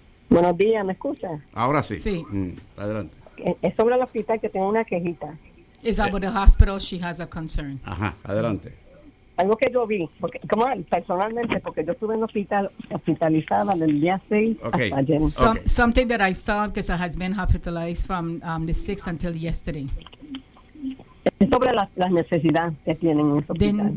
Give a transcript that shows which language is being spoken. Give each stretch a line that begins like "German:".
Spanish: Buenos días, ¿me escucha? Ahora sí. Sí. Adelante. Es sobre el hospital que tengo una quejita.
English: Is that about the hospital? She has a concern.
Spanish: Ajá, adelante. Algo que yo vi, porque, como personalmente, porque yo estuve en hospital hospitalizada del día 6
English: okay.
Spanish: hasta ayer.
English: Okay. Something that I saw because I had been hospitalized from the 6th until yesterday.
Spanish: Es sobre las necesidades que tienen en el hospital.